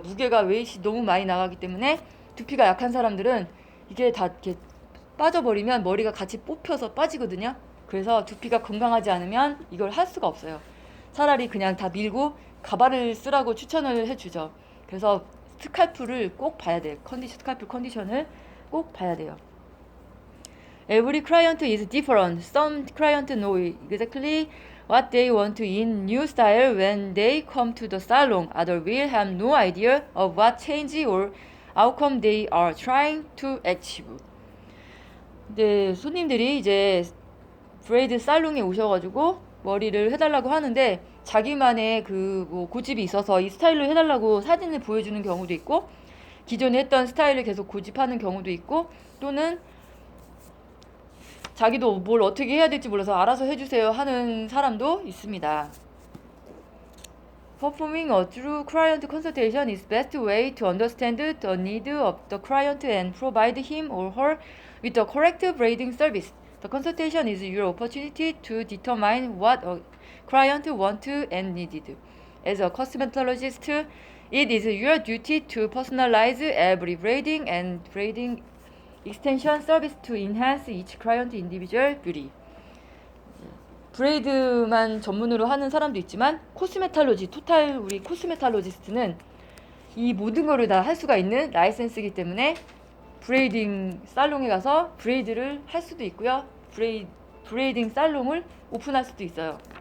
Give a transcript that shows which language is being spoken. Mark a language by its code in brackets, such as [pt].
[ko] 무게가 웨이트이 너무 많이 나가기 때문에 두피가 약한 사람들은 이게 다 이렇게 빠져버리면 머리가 같이 뽑혀서 빠지거든요. 그래서 두피가 건강하지 않으면 이걸 할 수가 없어요. 차라리 그냥 다 밀고 가발을 쓰라고 추천을 해주죠. 그래서 스칼프를 꼭 봐야 돼요. 스칼프 컨디션을 꼭 봐야 돼요. [en] Every client is different. Some clients know exactly what they want in new style when they come to the salon. Others will have no idea of what change or outcome they are trying to achieve. [ko] 네, 손님들이 이제 브레이드 살롱에 오셔가지고 머리를 해달라고 하는데 자기만의 그 뭐 고집이 있어서 이 스타일로 해달라고 사진을 보여주는 경우도 있고 기존에 했던 스타일을 계속 고집하는 경우도 있고 또는 자기도 뭘 어떻게 해야 될지 몰라서 알아서 해주세요 하는 사람도 있습니다. [en] Performing a true client consultation is best way to understand the need of the client and provide him or her with the correct braiding service. The consultation is your opportunity to determine what a client wants and needed. As a cosmetologist, it is your duty to personalize every braiding and braiding extension service to enhance each client's individual beauty. [ko] 브레이드만 전문으로 하는 사람도 있지만 코스메탈로지, 토탈 우리 코스메탈로지스트는 이 모든 거를 다 할 수가 있는 라이센스이기 때문에 브레이딩 살롱에 가서 브레이드를 할 수도 있고요. 브레이딩 살롱을 오픈할 수도 있어요.